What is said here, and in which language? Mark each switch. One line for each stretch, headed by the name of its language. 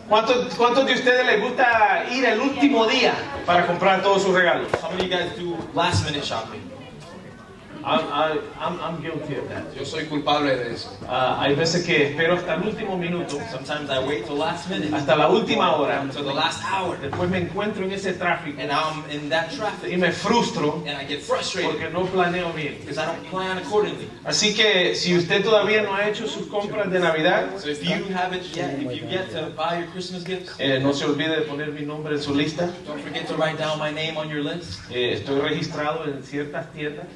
Spanish: ¿Cuántos de ustedes les gusta ir el último día para comprar todos sus regalos?
English: How many of you guys do last minute shopping? I'm guilty of that.
Spanish: Yo soy culpable de eso. Hay veces que espero hasta el último minuto,
English: Sometimes I wait till last minute,
Spanish: hasta la última hora.
English: until the last hour,
Spanish: Después me encuentro en ese tráfico
English: and now I'm in that
Spanish: y
English: traffic,
Spanish: me frustro
English: and I get frustrated
Spanish: porque no planeo bien.
English: because I don't plan accordingly.
Spanish: Así que si usted todavía no ha hecho sus compras de Navidad,
English: So if you haven't yet, if you get to buy your Christmas gifts,
Spanish: no se olvide de poner mi nombre en su lista.
English: don't forget to write down my name on your list.
Spanish: Estoy registrado en ciertas tiendas.